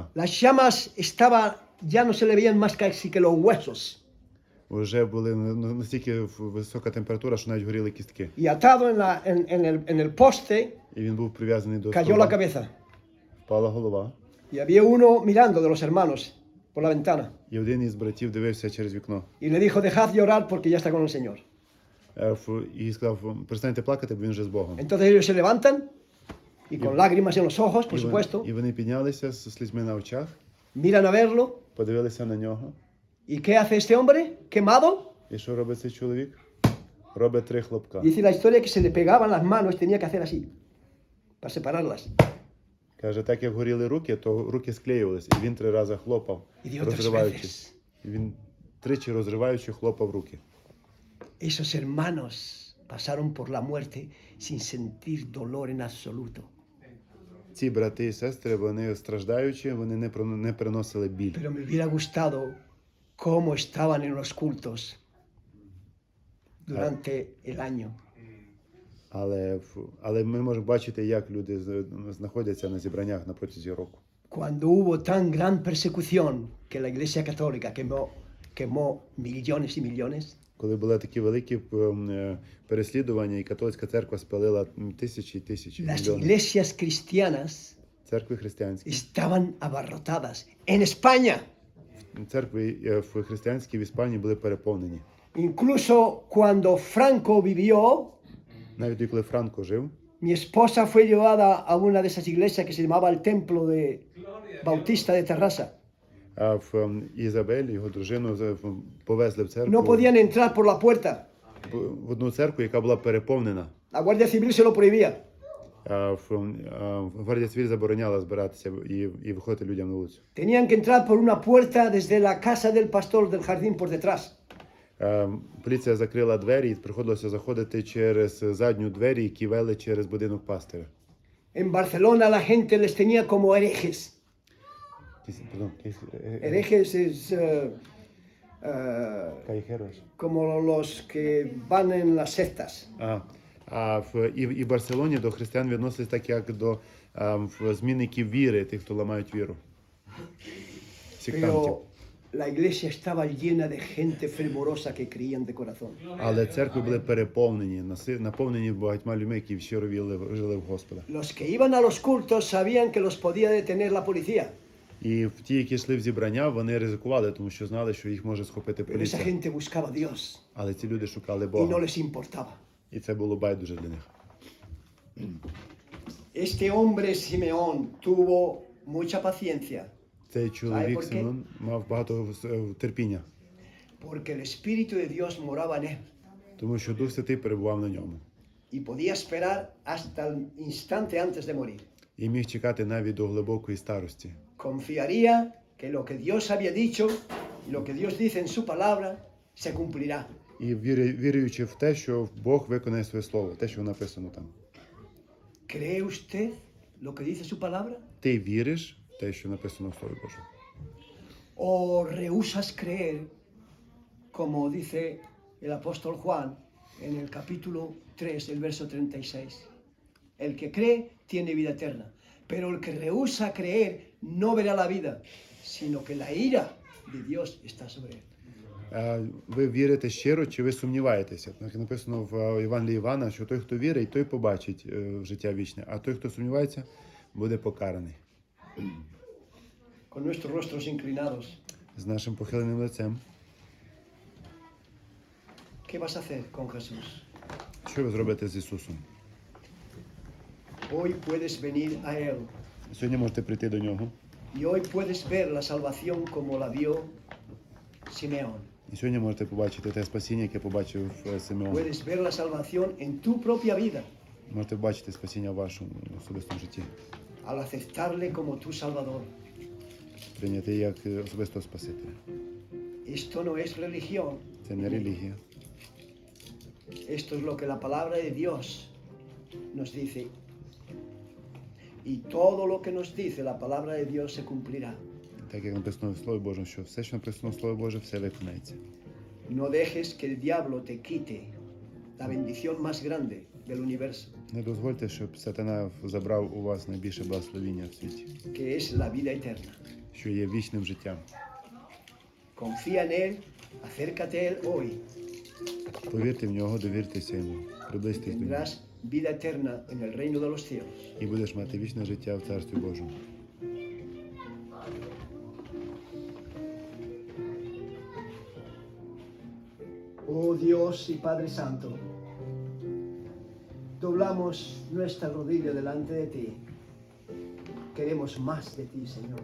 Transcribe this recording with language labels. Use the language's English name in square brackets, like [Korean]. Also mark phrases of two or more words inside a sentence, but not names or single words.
[Spanish] Las llamas ya no se le veían más casi que los huesos. [Ukrainian] Вже були настільки висока температура, що навіть горіли кістки. [Spanish] Y atado en el poste, [Ukrainian] І він був прив'язаний до [Spanish] cayó la [Ukrainian] стовба. [Spanish] cabeza. [Ukrainian] Впала голова. [Spanish] Y había uno mirando de los hermanos por la ventana. [Ukrainian] І один із братів дивився через вікно. [Spanish] Y le dijo, dejad de orar porque ya está con el Señor. [Ukrainian] І сказав, перестаньте плакати, бо він вже з Богом. [Spanish] Entonces ellos se levantan y con lágrimas en los ojos, por supuesto, [Ukrainian] І вони піднялися з слізьми на очах, [Spanish] miran a verlo. [Ukrainian] подивилися на нього. [Spanish] ¿Y qué hace este hombre? ¿Quemado? [Ukrainian] І що робить цей чоловік? Робить 3 хлопка. [Spanish] Dice la historia que se le pegaban las manos y tenía que hacer así, para separarlas. [Ukrainian] Каже, так як горіли руки, то руки склеювалися. І він 3 рази хлопав, [Spanish] І dio 3 [Ukrainian] розриваючись. І він 3 розриваючи хлопав руки. [Spanish] Esos hermanos pasaron por la muerte sin sentir dolor en absoluto. [Ukrainian] ці брати і сестри, вони страждаючи, вони не переносили біль. [Spanish] Pero me hubiera gustado cómo estaban en los cultos durante el año. [Ukrainian] Але ми можемо бачити, як люди знаходяться на зібраннях на протязі року. [Spanish] Cuando hubo tan gran persecución que la Iglesia Católica quemó millones y millones, [Ukrainian] Коли були такі великі переслідування, і католицька церква спалила тисячі і тисячі [Spanish] las [Ukrainian] мільйонів. [Spanish] iglesias cristianas [Ukrainian] Церкви християнські. [Spanish] estaban abarrotadas. En España, [Ukrainian] Церкви християнські в Іспанії були переповнені. [Spanish] incluso cuando Franco vivió, [Ukrainian] Навіть коли Франко жив, [Spanish] mi esposa fue llevada a una de esas iglesias que se llamaba el Templo de Bautista de Terrassa. [Ukrainian] а в Ізабель, його дружину, повезли в церкву, [Spanish] No podían entrar por la puerta. [Ukrainian] в одну церкву, яка була переповнена. [Spanish] La Guardia Civil se lo prohibía. [Ukrainian] Гвардія Цивіль забороняла збиратися і виходити людям на вулицю. [Spanish] Tenían que entrar por una puerta desde la casa del pastor del jardín por detrás. [Ukrainian] Поліція закрила двері і приходилося заходити через задню двері, які вели через будинок пастиря. [Spanish] En Barcelona la gente les tenía como herejes. Herejes es como los que van en las sectas. [Ukrainian] І в Барселоні до християн відносились так, як до змінників віри, тих, хто ламають віру. Сектантів. [Spanish] Pero la iglesia estaba llena de gente fervorosa que creían de corazón. [Ukrainian] Але церкви були переповнені, наповнені багатьма людьми, які щиро жили в Господа. [Spanish] Los que iban a los cultos sabían que los podía detener la policía. [Ukrainian] І ті, які йшли в зібрання, вони ризикували, тому що знали, що їх може схопити [Spanish] Pero esa [Ukrainian] поліція. [Spanish] gente buscaba a Dios [Ukrainian] Але ці люди шукали [Spanish] y no [Ukrainian] Бога. [Spanish] les importaba. [Ukrainian] І це було байдуже для них. [Spanish] Este hombre Simeón tuvo mucha paciencia [Ukrainian] Цей чоловік [Spanish] por qué? [Ukrainian] Симеон мав багато терпіння, [Spanish] porque el Espíritu de Dios moraba en él [Ukrainian] тому що Дух Святий перебував на ньому. [Spanish] y podía esperar hasta el instante antes de morir. [Ukrainian] І міг чекати навіть до глибокої старості. [Spanish] Confiaría que lo que Dios había dicho y lo que Dios dice en su palabra se cumplirá. [Ukrainian] І віруючи в те, що Бог виконає своє слово, те, що написано там. [Spanish] ¿Cree usted lo que dice su palabra? [Ukrainian] Ти віриш в те, що написано в Слові Божому? [Spanish] ¿O rehusas creer, como dice el apóstol Juan en el capítulo 3, el verso 36? El que cree tiene vida eterna, pero el que rehúsa creer no verá la vida, sino que la ira de Dios está sobre él. [Ukrainian] Ви вірите щиро, чи ви сумніваєтеся? Так написано в Євангелії Івана, що той, хто вірить, той побачить життя вічне, а той, хто сумнівається, буде покараний. [Spanish] Con nuestros rostros inclinados, [Ukrainian] З нашим похиленим лицем. [Spanish] ¿qué vas a hacer con Jesús? [Ukrainian] Що ви зробите з Ісусом? [Spanish] Hoy puedes venir a Él [Ukrainian] Сьогодні можете прийти до Нього. [Spanish] y hoy puedes ver la salvación como la vio Simeón. [Ukrainian] І сьогодні можете побачити те спасіння, яке побачив Симеон. [Spanish] Puedes ver la salvación en tu propia vida [Ukrainian] Можете бачити спасіння в вашому особистому житті. [Spanish] al aceptarle como tu Salvador. [Ukrainian] Прийняти як особистого Спасителя. [Spanish] Esto no es religión. [Ukrainian] Це не релігія. [Spanish] Esto es lo que la palabra de Dios nos dice. Y todo lo que nos dice la palabra de Dios se cumplirá. [Ukrainian] Так як написано в Слові Божому, що все, що написано в Слові Боже, все виконається. [Spanish] No dejes que el diablo te quite la bendición más grande del universo, [Ukrainian] Не дозвольте, щоб сатана забрав у вас найбільше благословіння в світі, [Spanish] que es la vida eterna. [Ukrainian] що є вічним життям. [Spanish] Confía en Él, acércate a Él hoy. [Ukrainian] Повірте в нього, довіртеся йому, приблизьтесь до нього. [Spanish] Tendrás vida eterna en el reino de los cielos. [Ukrainian] І будеш мати вічне життя в Царстві Божому. [Spanish] Oh Dios y Padre Santo, doblamos nuestra rodilla delante de ti. Queremos más de ti, Señor.